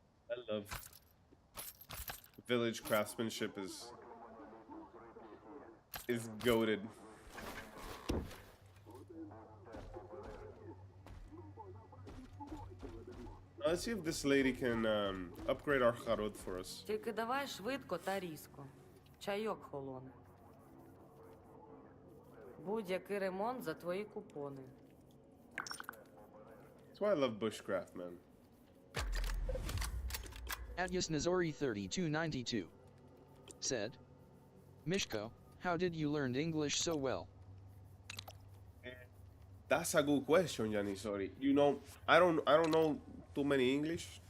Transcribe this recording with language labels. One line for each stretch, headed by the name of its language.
English: I love village craftsmanship is goated. Let's see if this lady can upgrade our charod for us.
Ukrainian: Тільки давай швидко та різко. Чайок холоне. Будь-який ремонт за твої купони.
English: That's why I love bushcraft, man. At Yasnazori3292 said, Mishko, how did you learn English so well? That's a good question, Yanisori. You know, I don't know too many English.